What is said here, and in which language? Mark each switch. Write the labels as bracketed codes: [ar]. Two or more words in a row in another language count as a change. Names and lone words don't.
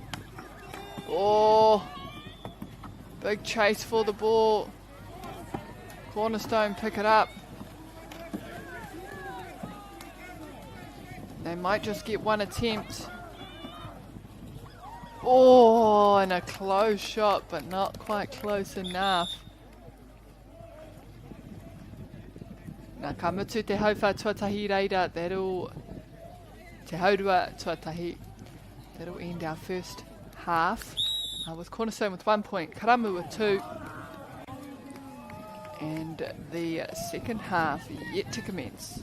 [en] Oh, big chase for the ball. Cornerstone pick it up. They might just get one attempt. Oh, and a close shot, but not quite close enough. [mi] Nā ka mutu te hauwha tuatahi reira, that'll te haurua tuatahi. [en] That'll end our first half with Cornerstone with 1 point, Karamu with 2. And the second half yet to commence.